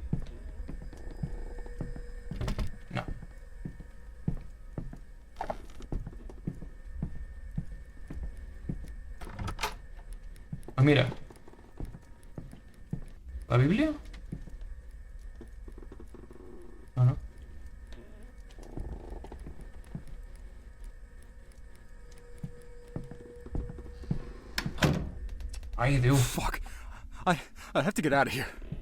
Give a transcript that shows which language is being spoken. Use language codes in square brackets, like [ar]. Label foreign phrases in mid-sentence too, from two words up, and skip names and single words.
[ca] No. Ah, mira. La Bíblia? Ah, no. Ai, Déu. [en] Fuck. I have to get out of here.